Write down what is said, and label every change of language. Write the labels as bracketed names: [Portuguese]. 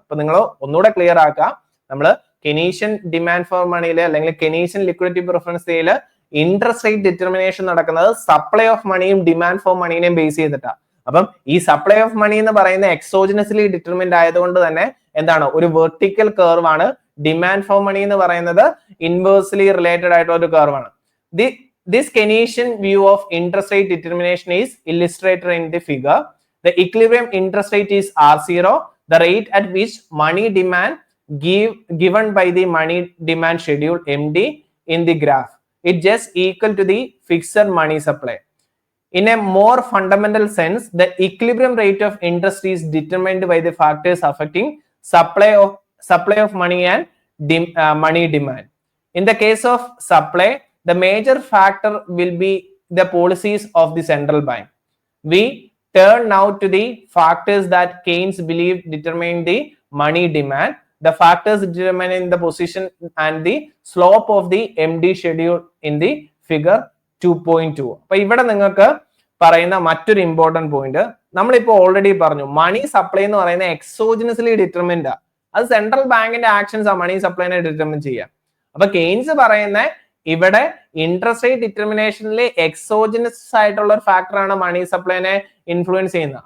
[Malayalam] അപ്പൊ നിങ്ങൾ ഒന്നുകൂടെ ക്ലിയർ ആക്കാം, നമ്മള് കെനീഷ്യൻ ഡിമാൻഡ് ഫോർ മണിയില് അല്ലെങ്കിൽ Keynesian liquidity preference തിയറിയില് interest rate determination നടക്കുന്നത് സപ്ലൈ ഓഫ് മണിയും ഡിമാൻഡ് ഫോർ മണീനെയും ബേസ് ചെയ്തിട്ടാണ്. അപ്പം ഈ സപ്ലൈ ഓഫ് മണി എന്ന് പറയുന്ന എക്സോജിനസ്ലി ഡിറ്റർമിൻഡ് ആയതുകൊണ്ട് തന്നെ എന്താണ്, ഒരു വെർട്ടിക്കൽ കർവ് ആണ്. ഡിമാൻഡ് ഫോർ മണി എന്ന് പറയുന്നത് ഇൻവേഴ്സ്ലി റിലേറ്റഡ് ആയിട്ടുള്ള ഒരു കർവ് ആണ്. [English] This Keynesian view of interest rate determination is illustrated in the figure. The equilibrium interest rate is R0, the rate at which money demand given by the money demand schedule MD in the graph. It just equal to the fixed money supply. In a more fundamental sense, the equilibrium rate of interest is determined by the factors affecting supply of money and money demand. In the case of supply, the major factor will be the policies of the central bank. We turn now to the factors that Keynes believed determine the money demand. The factors determining the position and the slope of the MD schedule in the figure 2.2. [Malayalam] അപ്പൊ ഇവിടെ നിങ്ങൾക്ക് പറയുന്ന മറ്റൊരു important point, നമ്മളിപ്പോ already പറഞ്ഞു money supply എന്ന് പറയുന്ന എക്സോജിനസ്ലി determined. അത് സെൻട്രൽ ബാങ്കിന്റെ ആക്ഷൻസ് ആ മണി സപ്ലൈനെ ഡിറ്റർമിൻ ചെയ്യാം. അപ്പൊ കെയ്ൻസ് പറയുന്ന ഇവിടെ ഇൻട്രസ്റ്റ് റേറ്റ് ഡിറ്റർമിനേഷനിൽ എക്സോജിനസ് ആയിട്ടുള്ള ഒരു ഫാക്ടറാണ് മണി സപ്ലൈനെ ഇൻഫ്ലുവൻസ് ചെയ്യുന്നത്.